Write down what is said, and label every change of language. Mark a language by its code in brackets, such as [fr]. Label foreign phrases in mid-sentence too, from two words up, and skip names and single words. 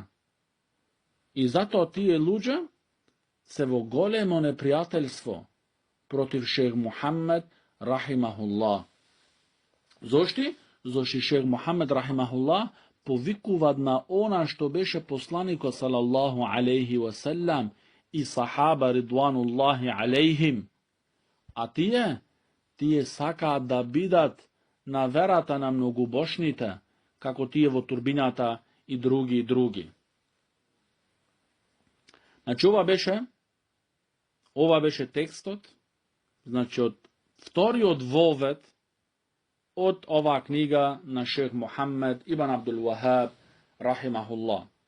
[mk] И затоа тие луѓе се во големо непријателство против шех Мухамед рахимахуллах. Зошто? Зошто шех Мухамед рахимахуллах повикуваат на она што беше посланикот [ar] صلى الله عليه وسلم [mk] и сахаба [ar] رضوان الله عليهم. [mk] А тие сакаат да бидат на верата на многобошните, како тие во турбината и други. Значи, ова беше текстот, значи, од вториот вовед од оваа книга на шех Мухаммед ибн Абдул Вахаб, рахимахуллах.